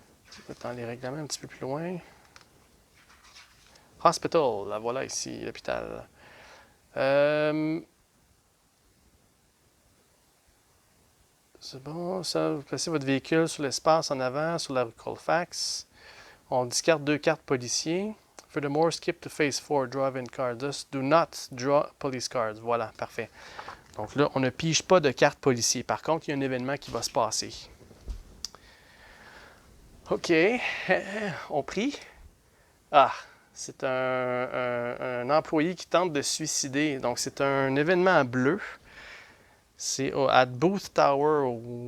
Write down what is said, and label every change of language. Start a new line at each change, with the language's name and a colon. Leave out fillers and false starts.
French: Je vais dans les règlements un petit peu plus loin. Hospital, la voilà ici, l'hôpital. C'est bon, ça, vous placez votre véhicule sur l'espace en avant, sur la rue Colfax. On discarte 2 cartes policiers.
English: Furthermore, skip to phase 4, draw-in card. Just do not draw police cards.
French: Voilà, parfait. Donc là, on ne pige pas de cartes policiers. Par contre, il y a un événement qui va se passer. OK. On prie. Ah, c'est un employé qui tente de se suicider. Donc, c'est un événement bleu. C'est à Booth Tower.